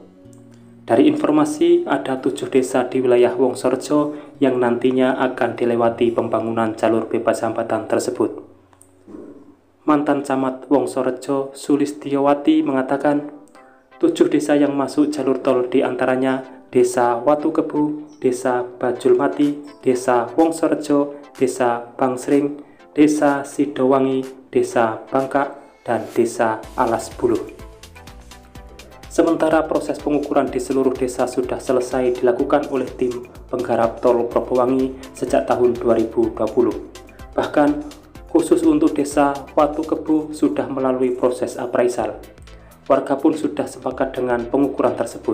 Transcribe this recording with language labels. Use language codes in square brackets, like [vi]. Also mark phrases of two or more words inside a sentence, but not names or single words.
[id] Dari informasi, ada 7 desa di wilayah Wongsorejo yang nantinya akan dilewati pembangunan jalur bebas hambatan tersebut. Mantan Camat Wongsorejo, Sulistiyowati, mengatakan 7 desa yang masuk jalur tol diantaranya Desa Watu Kebu, Desa Bajulmati, Desa Wongsorejo, Desa Bangsring, Desa Sidowangi, Desa Bangkak, dan Desa Alas Buluh. Sementara proses pengukuran di seluruh desa sudah selesai dilakukan oleh tim penggarap tol Probowangi sejak tahun 2020. Bahkan, khusus untuk Desa Watu Kebu sudah melalui proses appraisal. Warga pun sudah sepakat dengan pengukuran tersebut.